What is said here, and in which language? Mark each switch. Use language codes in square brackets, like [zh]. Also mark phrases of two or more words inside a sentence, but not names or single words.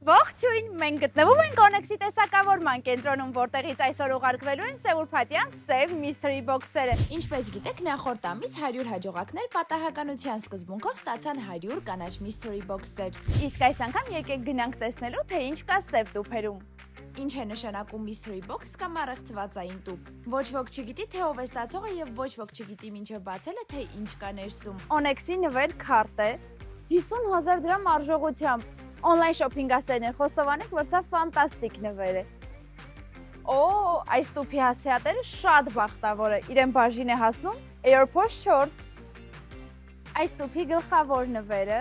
[hy] Ողջույն, մենք գտնվում ենք Onyx-ի տեսակավորման կենտրոնում, որտեղից այսօր ուղարկվելու են Սևուրփաթյան սև [en] mystery box- [hy] երը։ Ինչպես գիտեք, նախորդ ամիս 100 հաջողակներ պատահականության սկզբունքով ստացան 100 կանաչ [en] mystery box- [hy] եր։ Իսկ այս անգամ եկեք գնանք տեսնելու, թե ինչ կա սև տուփերում։ Ինչ է նշանակում [en] mystery box [hy] կամ առեղծվածային տուփ։ Ոչ ոք չգիտի, թե ով է ստացողը եւ ոչ ոք չգիտի մինչեւ բացելը, թե ինչ կա ներսում։ Onyx-ի նվեր քարտ է 50,000 դրամ արժողությամբ։ Online շոփինգասերն են խոստովանել, որ սա ֆանտաստիկ նվեր է։ Այս տուփի հասցեատերը շատ բախտավոր է, իրեն բաժին է հասնում AirPods 4։ Այս տուփի գլխավոր նվերը